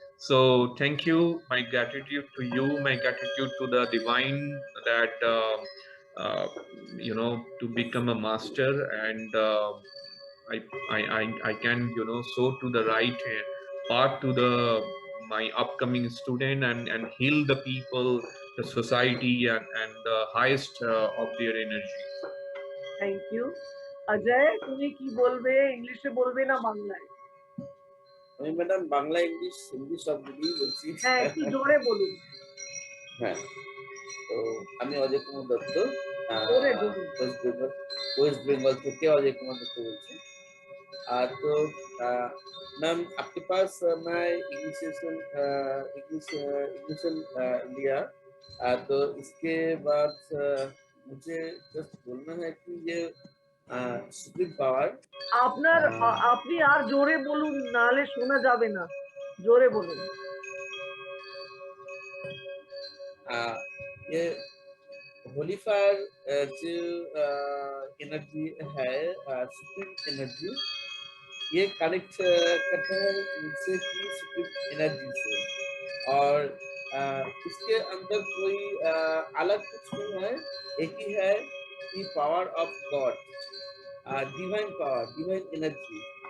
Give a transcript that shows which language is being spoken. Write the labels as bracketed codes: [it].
[en] So thank you. My gratitude to you. My gratitude to the divine that uh, to become a master, and I, I can show to the right path to the my upcoming student, and heal the people, the society, and the highest of their energies. [bn] Thank you. Ajay, তুমি কি বলবে? ইংলিশে বলবে না বাংলায়? আমি madam Bangla English Hindi সব মিলিয়ে বলছি। হ্যাঁ, একটু জোরে বলুন। হ্যাঁ, তো আমি অজয় কুমার দত্ত, জোরে বলুন। [hi] वेस्ट बंगाल থেকে अजय कुमार दत्त बोलছি। तो मैम आपके पास मैं इनिशिएशन लिया। तो इसके बाद मुझे जस्ट बोलना है कि ये सुप्रीम पावर [bn] আপনার আপনি আর জোরে বলুন, নাহলে শোনা যাবে না। জোরে বলুন। [hi] ये होली फायर जो एनर्जी है, सुप्रीम एनर्जी, ये कनेक्ट करता है मुझसे कि सुप्रीम एनर्जी से। और इसके अंदर कोई अलग कुछ नहीं है, एक ही है कि power of God, divine power, divine energy.